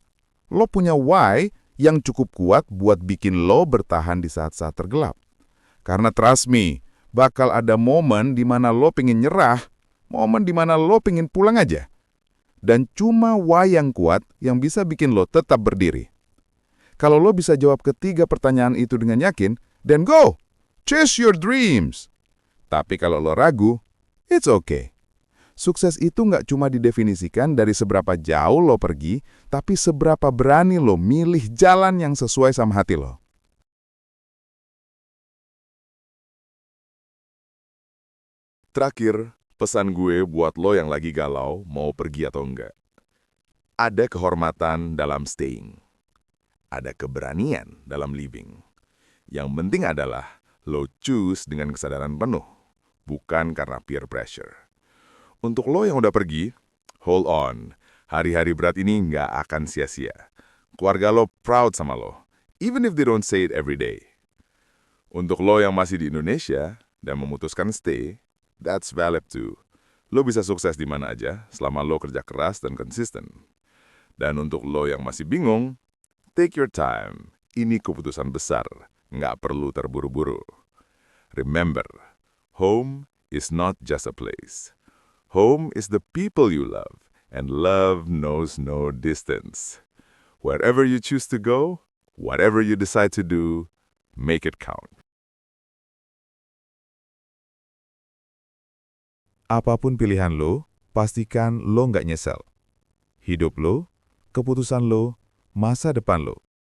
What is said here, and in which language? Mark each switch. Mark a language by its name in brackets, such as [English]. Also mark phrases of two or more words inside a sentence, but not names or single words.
[Indonesian] Lo punya why yang cukup kuat buat bikin lo bertahan di saat-saat tergelap. Karena [English] trust me, [Indonesian] bakal ada momen di mana lo pengen nyerah, momen di mana lo pengen pulang aja. Dan cuma why yang kuat yang bisa bikin lo tetap berdiri. Kalau lo bisa jawab ketiga pertanyaan itu dengan yakin, [English] then go! Chase your dreams! [Indonesian] Tapi kalau lo ragu, [English] it's okay. [Indonesian] Sukses itu nggak cuma didefinisikan dari seberapa jauh lo pergi, tapi seberapa berani lo milih jalan yang sesuai sama hati lo. Terakhir, pesan gue buat lo yang lagi galau mau pergi atau enggak. Ada kehormatan dalam staying. Ada keberanian dalam living. Yang penting adalah lo choose dengan kesadaran penuh, bukan karena [English] peer pressure. [Indonesian] Untuk lo yang udah pergi, [English] hold on. [Indonesian] Hari-hari berat ini nggak akan sia-sia. Keluarga lo proud sama lo, [English] even if they don't say it every day. [Indonesian] Untuk lo yang masih di Indonesia dan memutuskan stay, [English] that's valid too. [Indonesian] Lo bisa sukses di mana aja selama lo kerja keras dan konsisten. Dan untuk lo yang masih bingung, [English] take your time. [Indonesian] Ini keputusan besar, nggak perlu terburu-buru. [English] Remember, home is not just a place. Home is the people you love, and love knows no distance. Wherever you choose to go, whatever you decide to do, make it count. [Indonesian] Apapun pilihan lo, pastikan lo nggak nyesel. Hidup lo, keputusan lo, masa depan lo.